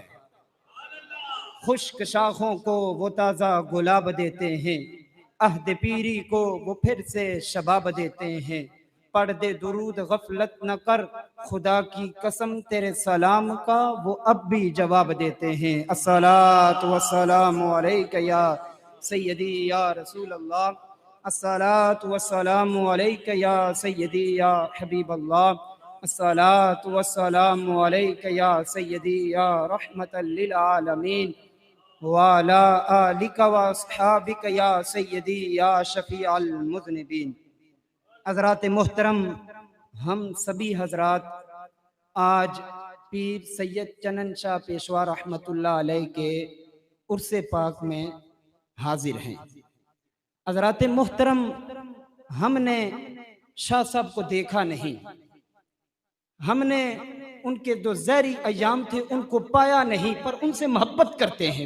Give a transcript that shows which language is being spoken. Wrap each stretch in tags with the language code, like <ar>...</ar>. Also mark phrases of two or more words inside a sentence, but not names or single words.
<hi>खुश्क शाखों को वो ताज़ा गुलाब देते हैं, अहद पीरी को वो फिर से शबाब देते हैं। पढ़ दे दुरूद गफलत न कर, खुदा की कसम तेरे सलाम का वो अब भी जवाब देते हैं।</hi> <ar>الصلاة والسلام عليك يا سيدي يا رسول الله، الصلاة والسلام عليك يا سيدي يا حبيب الله، الصلاة والسلام عليك يا سيدي يا رحمة للعالمين وعلى آلك وأصحابك يا سيدي يا شفيع المذنبين.</ar> <hi>हज़रात मोहतरम, हम सभी हजरात आज पीर सैयद चनन शाह पेशवा</hi> <ar>رحمة الله عليه</ar> <hi>के उर्से पाक में हाजिर हैं। हजरात मोहतरम, हमने शाह साहब को देखा नहीं, हमने उनके जो ज़हरी अयाम थे उनको पाया नहीं, पर उनसे मोहब्बत करते हैं।</hi>